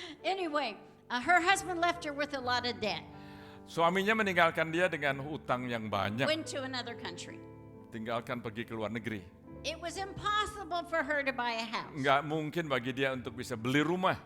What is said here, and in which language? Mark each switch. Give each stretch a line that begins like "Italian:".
English: Anyway, her husband left her with a lot of debt.
Indonesian: Suaminya meninggalkan dia dengan hutang yang banyak.
English: Went to another country.
Indonesian: Tinggalkan pergi ke luar negeri.
English: It was impossible for her to buy a house.
Indonesian: Nggak mungkin bagi dia untuk bisa beli rumah.